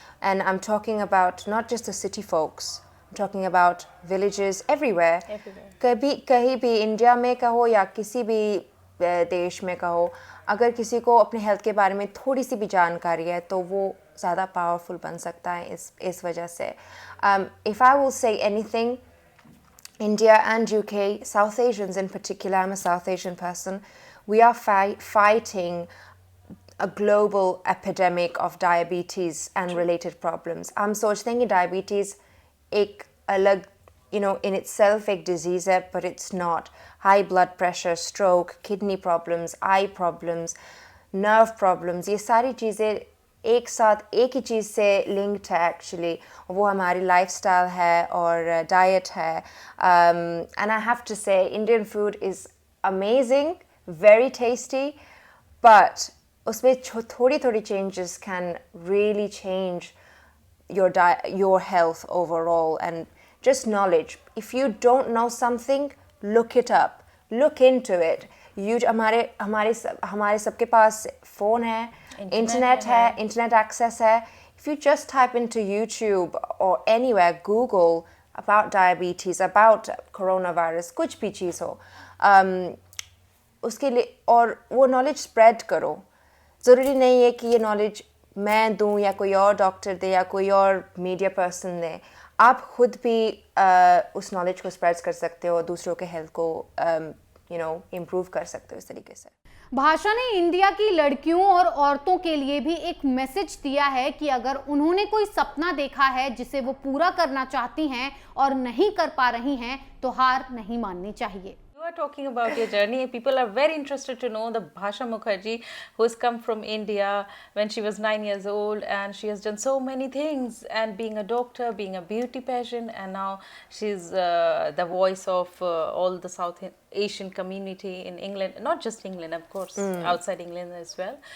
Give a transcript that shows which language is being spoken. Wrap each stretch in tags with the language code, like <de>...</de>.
<en>And I am talking about not just the city folks, talking about villages everywhere.</en> <hi>कहीं भी India में कहो या किसी भी देश में कहो, अगर किसी को अपने हेल्थ के बारे में थोड़ी सी भी जानकारी है तो वो ज़्यादा पावरफुल बन सकता है इस वजह से।</hi> <en>If I will say anything, India and UK, South Asians in particular, I'm a South Asian person, we are fighting a global epidemic of diabetes and related problems.</en> <hi>हम सोचते हैं कि diabetes एक अलग,</hi> <en>you know, in itself</en> <hi>एक disease है,</hi> <en>but it's not. High blood pressure, stroke, kidney problems, eye problems, nerve problems,</en> <hi>ये सारी चीज़ें एक साथ एक ही चीज़ से</hi> <en>linked है actually.</en> <hi>वो हमारी lifestyle है और diet है.</hi> <en>And I have to say, Indian food is amazing, very tasty, but</en> <hi>उसमें थोड़ी थोड़ी</hi> <en>changes can really change your health overall. And just knowledge. If you don't know something, look it up, look into it.</en> <hi>हमारे सबके पास phone है, internet है, internet access है.</hi> <en>If you just type into YouTube or anywhere, Google about diabetes, about coronavirus,</en> <hi>कुछ भी चीज़ हो, उसके लिए और वो नॉलेज स्प्रेड करो. ज़रूरी नहीं है कि ये नॉलेज मैं दूं या कोई और डॉक्टर दे या कोई और मीडिया पर्सन दे. आप खुद भी उस नॉलेज को स्प्रेड कर सकते हो, दूसरों के हेल्थ को इम्प्रूव कर सकते हो इस तरीके से. भाषा ने इंडिया की लड़कियों और औरतों के लिए भी एक मैसेज दिया है कि अगर उन्होंने कोई सपना देखा है जिसे वो पूरा करना चाहती हैं और नहीं कर पा रही हैं तो हार नहीं माननी चाहिए.</hi> <en>You are talking about your journey. People are very interested to know the Bhasha Mukherjee, who has come from India when she was 9 years old, and she has done so many things, and being a doctor, being a beauty pageant, and now she's the voice of all the South Asian community in England, not just England, of course, outside England as well.</en>